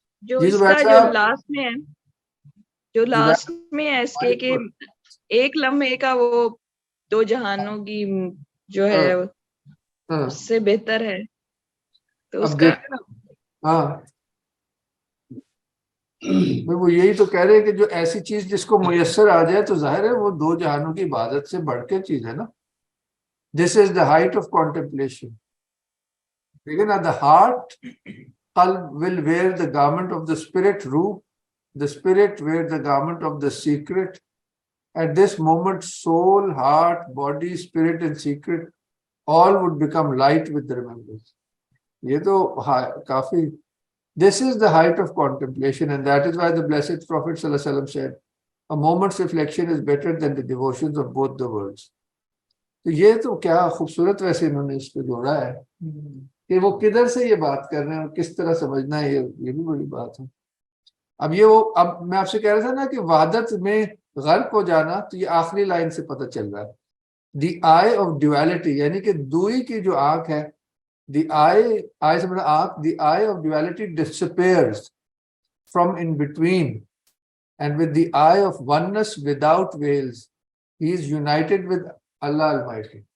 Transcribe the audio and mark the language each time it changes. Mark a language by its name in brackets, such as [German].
[Hindi] जो इसका जो लास्ट में है, जो लास्ट में है इसके कि एक लम्हे का वो दो जहानों की जो है उससे बेहतर है, तो उसका हाँ वो यही तो कह रहे हैं कि जो ऐसी चीज जिसको मुयस्सर आ जाए तो जाहिर है वो दो जहानों की इबादत से बढ़ के चीज है ना। [English] This is the height of contemplation. [Hindi] लेकिन [English] At the heart qalb will wear the garment of the spirit, रूह, the spirit wear the garment of the secret. At this moment, soul, heart, body, spirit and secret all would become light with the remembrance. [Hindi] ये तो काफी, [English] this is the height of contemplation, and that is why the blessed Prophet ﷺ said, a moment's reflection is better than the devotions of both the worlds. [Hindi] तो ये तो क्या खूबसूरत वैसे इन्होंने इस पे जोड़ा है कि वो किधर से ये बात कर रहे हैं और किस तरह समझना है, ये भी बड़ी बात है। अब मैं आपसे कह रहा था ना कि वहादत में गर्क हो जाना, तो ये आखिरी लाइन से पता चल रहा है। [English] the eye of duality, [Hindi] यानी कि दुई की जो आंख है, [English] the eye [Hindi] से मतलब आंख, [English] The eye of duality disappears from in between, and with the eye of oneness without veils he is united with Allah Almighty.